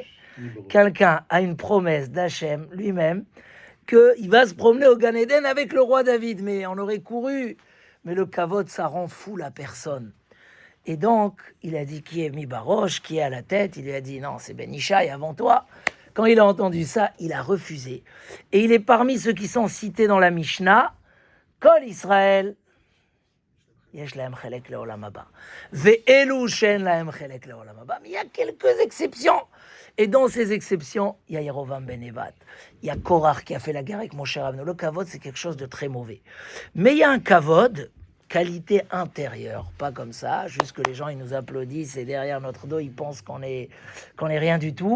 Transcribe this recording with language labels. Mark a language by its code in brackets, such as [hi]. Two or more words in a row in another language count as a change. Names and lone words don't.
[fr] Quelqu'un a une promesse d'Hachem lui-même qu'il va se promener au Gan Eden avec le roi David. Mais on aurait couru. Mais le kavod, ça rend fou la personne. Et donc, il a dit qui est mi-baroche, qui est à la tête. Il lui a dit non, c'est Ben Ishai avant toi. Quand il a entendu ça, il a refusé. Et il est parmi ceux qui sont cités dans la Mishnah. [he] כל ישראל. יש להם חלק לעולם הבא. ואלו שאין להם חלק לעולם הבא. [fr] Mais il y a quelques exceptions. Et dans ces exceptions, il y a Yerovam ben Nevat. Il y a Korach qui a fait la guerre avec Moshe Rabbeinu. Le kavod, c'est quelque chose de très mauvais. Mais il y a un kavod, qualité intérieure. Pas comme ça, juste que les gens, ils nous applaudissent et derrière notre dos, ils pensent qu'on est rien du tout.